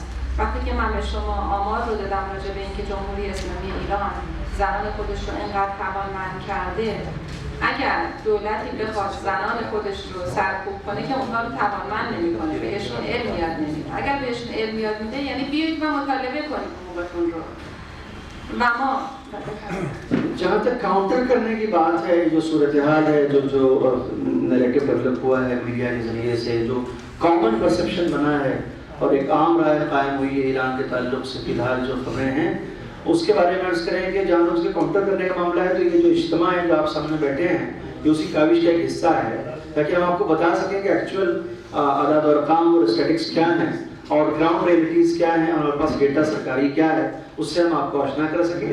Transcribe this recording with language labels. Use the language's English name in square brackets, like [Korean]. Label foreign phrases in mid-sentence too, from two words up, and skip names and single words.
[Persian] وقتی که من به شما آمار رو دادم راجع به اینکه جمهوری اسلامی ایران زنان خودش رو اینقدر توانمند کرده، اگر دولتی بخواد زنان خودش رو سرکوب کنه که اونها رو توانمند نمی‌کنه، بهشون علم یاد نمیده. اگر بهشون علم یاد میده یعنی بیایید و مطالبه کنید حقوقتون رو. و ما [Urdu] جہاں تک کاؤنٹر کرنے کی بات ہے، جو صورت حال ہے، جو [English] narrative develop [Urdu] ہوا ہے میڈیا کے ذریعے سے، جو [English] common perception [Urdu] بنا ہے اور ایک عام رائے قائم ہوئی ہے ایران کے تعلق سے فی الحال جو خبریں ہیں اس کے بارے میں عرض کریں کہ جہاں اس کے کاؤنٹر کرنے کا معاملہ ہے تو یہ جو اجتماع ہے جو آپ سامنے بیٹھے ہیں یہ اسی کاوش کا ایک حصہ ہے تاکہ ہم آپ کو بتا سکیں کہ ایکچوئل اعداد اور ارقام اور اسٹیٹکس کیا ہیں اور [English] ground realities [Urdu] کیا ہیں اور ہمارے پاس ڈیٹا سرکاری کیا ہے، اس سے ہم آپ کو آشنا کر سکیں.